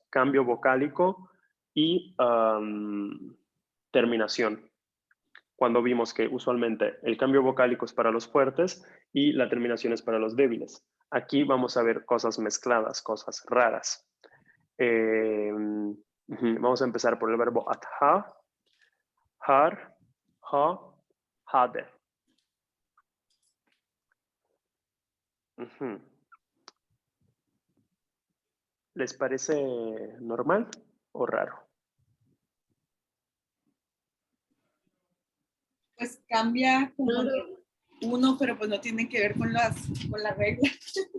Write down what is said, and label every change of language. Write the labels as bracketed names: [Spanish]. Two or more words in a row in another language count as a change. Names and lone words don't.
[Spanish] Cambio vocálico y terminación. Cuando vimos que usualmente el cambio vocálico es para los fuertes y la terminación es para los débiles. Aquí vamos a ver cosas mezcladas, cosas raras. Vamos a empezar por el verbo [Swedish] att ha, har, ha, hade. [Spanish] ¿Les parece normal o raro? Pues cambia como uno, pero pues no tiene que ver con las reglas.